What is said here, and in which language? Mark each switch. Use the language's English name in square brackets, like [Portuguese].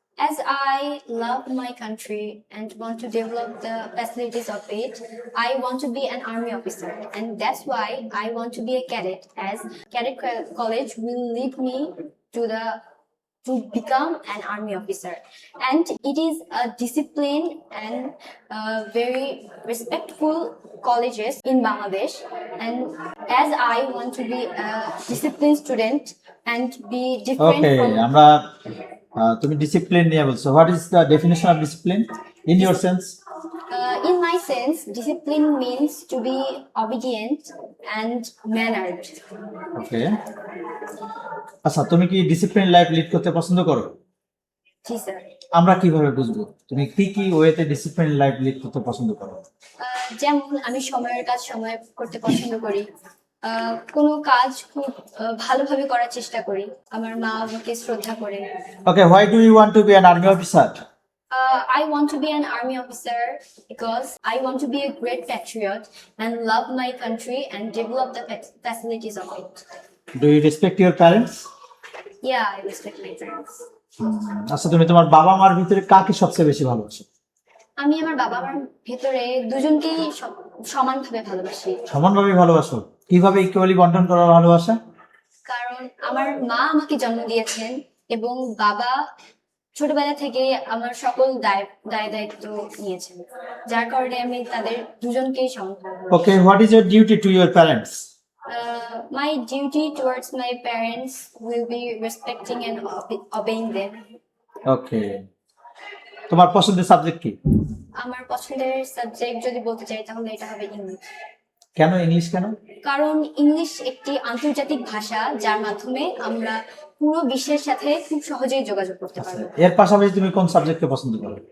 [English] As I love my country and want to develop the facilities of it, I want to be an army officer, and that's why I want to be a cadet, as cadet college will lead me to become an army officer, and it is a disciplined and very respectful colleges in Bangladesh, and as I want to be a disciplined student and be different Okay, from [Bangla] আমরা তুমি discipline নিয়ে বলছো। [English] What is the definition of discipline in your sense? In my sense, discipline means to be obedient and mannered. [Bangla] ওকে। আচ্ছা, তুমি কি discipline life lead করতে পছন্দ করো? জি স্যার। আমরা কিভাবে বুঝবো তুমি কি কি ওয়েতে ডিসিপ্লিন লাইফ লিড করতে পছন্দ করো? যেমন আমি সময়ের কাজ সময় করতে পছন্দ করি, কোনো কাজ খুব ভালোভাবে করার চেষ্টা করি, আমার মা আমাকে শ্রদ্ধা করে। [English] Okay, why do you want to be an army officer? I want to be an army officer because I want to be a great patriot and love my country and develop the facilities of it. Do you respect your parents? Yeah, I respect my parents. [Bangla] আচ্ছা, তুমি তোমার বাবা মার ভিতরে কাকে সবচেয়ে বেশি ভালোবাসো? আমি আমার বাবা মার ভেতরে দুজনকেই সমানভাবে ভালোবাসি। সমানভাবে ভালোবাসো? কিভাবে ইকুয়ালি বন্টন করা ভালোবাসা? কারণ আমার মা আমাকে জন্ম দিয়েছেন এবং বাবা ছোটবেলা থেকে আমার সকল দায়িত্ব নিয়েছেন, যার কারণে আমি তাদের দুজনকেই সমানভাবে। [English] Okay, what is your duty to your parents? My duty towards my parents will be respecting and obeying them. [Bangla] ওকে, তোমার পছন্দের সাবজেক্ট কি? আমার পছন্দের সাবজেক্ট যদি বলতে চাই তাহলে এটা হবে ইংলিশ। কেন ইংলিশ কেন? কারণ ইংলিশ একটি আন্তর্জাতিক ভাষা, যার মাধ্যমে আমরা পুরো বিশ্বের সাথে খুব সহজেই যোগাযোগ করতে পারবো। এর পাশাপাশি তুমি কোন সাবজেক্টকে পছন্দ করো?